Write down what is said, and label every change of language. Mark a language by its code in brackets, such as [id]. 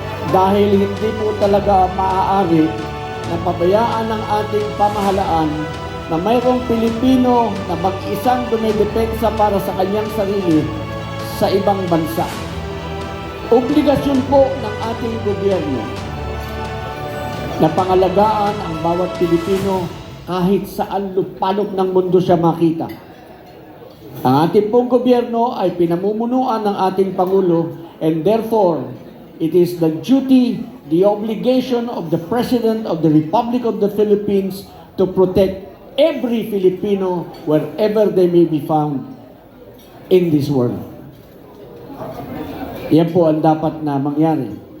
[tl] Dahil hindi po talaga maaari na pabayaan ng ating pamahalaan na mayroong Pilipino na mag-isang dumidepensa para sa kanyang sarili sa ibang bansa. Obligasyon po ng ating gobyerno na pangalagaan ang bawat Pilipino kahit saan lupalop ng mundo siya makita. Ang ating pong gobyerno ay pinamumunuan ng ating Pangulo, [en] and therefore, it is the duty, the obligation of the President of the Republic of the Philippines to protect every Filipino wherever they may be found in this world. [tl] Yan po ang dapat na mangyari.